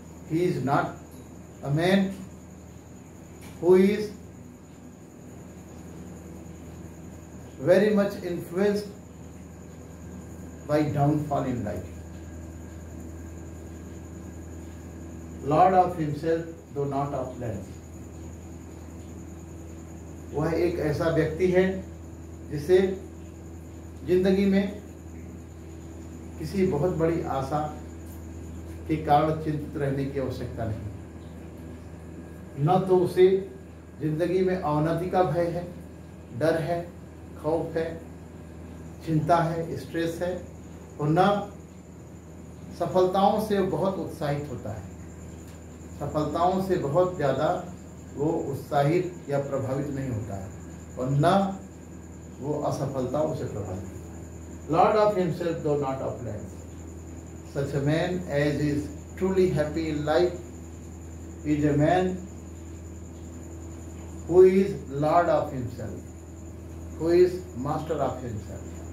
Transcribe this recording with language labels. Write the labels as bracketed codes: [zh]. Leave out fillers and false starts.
[en] He is not a man who is very much influenced by downfall in life. Lord of himself, though not of lands. [hi] वह एक ऐसा व्यक्ति है जिसे जिंदगी में किसी बहुत बड़ी आशा के कारण चिंतित रहने की आवश्यकता नहीं। न तो उसे जिंदगी में अवनति का भय है, डर है, खौफ है, चिंता है, स्ट्रेस है, और न सफलताओं से बहुत उत्साहित होता है। सफलताओं से बहुत ज़्यादा वो उत्साहित या प्रभावित नहीं होता है, और न वो असफलताओं से प्रभावित होता है। [en] Lord of himself, though not of lands. Such a man as is truly happy in life is a man who is Lord of himself, who is master of himself.